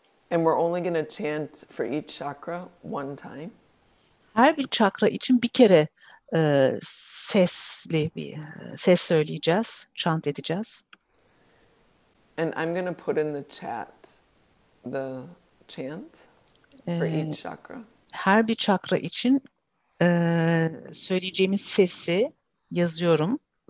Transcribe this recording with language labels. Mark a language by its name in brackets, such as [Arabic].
[English] And we're only going to chant for each chakra one time. [Turkish] Her bir çakra için bir kere sesli bir ses söyleyeceğiz, chant edeceğiz. [English] And I'm going to put in the chat the chant for each chakra. [Turkish] Her bir çakra için söyleyeceğimiz sesi yazıyorum.